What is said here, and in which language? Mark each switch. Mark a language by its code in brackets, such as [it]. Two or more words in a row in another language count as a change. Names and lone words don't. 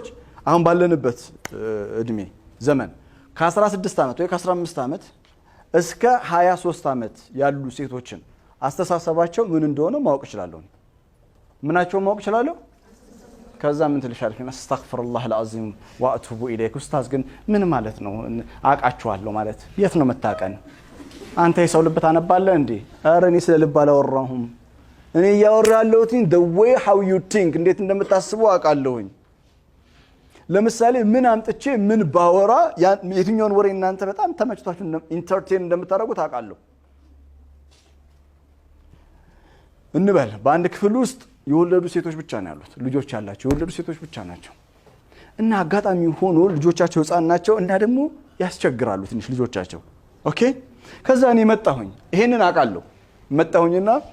[am] አሁን ባለንበት እድሜ ዘመን ከ16 አመት ወይ ከ15 አመት እስከ 23 አመት ያሉ ሴቶችን አስተሳሰባቸው ምን እንደሆነ ማወቅ ይችላልው ምናቸው ማወቅ ይችላልው ከዛ ምን ትልሻለሽ [ar] أستغفر الله العظيم وأتوب إليك [am] ኡስታዝ ግን ምን ማለት ነው አቃቸዋለሁ ማለት የት ነው መታቀን አንተ የሰው ልብ ታነባለህ እንዴ አረ እኔ ስለ ልብ አላወራሁም እኔ ያወራለሁት [en] the way how you think [am] እንዴት እንደምታስቡ አቃለሁኝ ለምሳሌ ምን አምጥቼ ምን ባወራ የትኛውን ወሬ እናንተ በጣም ተመችቷችሁ ኢንተርቴን እንደምታደርጉት አቃለሁ እንበል በአንድ ክፍል ውስጥ የወለዱ ሴቶች ብቻ ነው ያሉት ልጆች ያላቸው የወለዱ ሴቶች ብቻ ናቸው እና አጋጣሚ ሆኖ ልጆቻቸው ህፃን ናቸው እና ደግሞ ያስቸግራሉ ትንሽ ልጆቻቸው ኦኬ ከዛ እኔ መጣሁኝ ይሄንን አቃለሁ መጣሁኝና